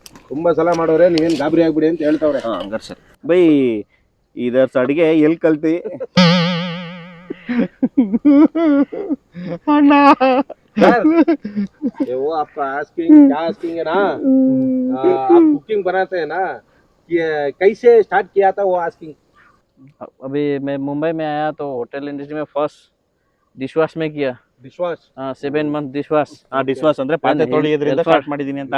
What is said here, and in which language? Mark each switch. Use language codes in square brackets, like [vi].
[kn] ತುಂಬಾ ಸಲ ಮಾಡೋರೆ, ನೀವೇನ್ ಗಾಬರಿ ಆಗ್ಬಿಡಿ ಅಂತ ಹೇಳ್ತಾವ್ರೆ. ಹಂಗಾರೆ ಸರ್ ಬೈ ಇದರ ಅಡಿಗೆ ಎಲ್ಲಿ ಕಲ್ತಿ ಅಣ್ಣ? [hi] ये वो आपका आस्किंग क्या आस्किंग है ना, आप कुकिंग बनाते हैं ना, ये कैसे स्टार्ट किया था वो आस्किंग? अभी मैं मुंबई में आया तो होटल इंडस्ट्री में फर्स्ट डिशवाश में किया. Dishwash 7 month dishwash. [kn] डिशवाश ಅಂದ್ರೆ ಪಾತ್ರೆ ತೊಳೆಯೋದ್ರಿಂದ ಸ್ಟಾರ್ಟ್ ಮಾಡಿದೀನಿ ಅಂತ.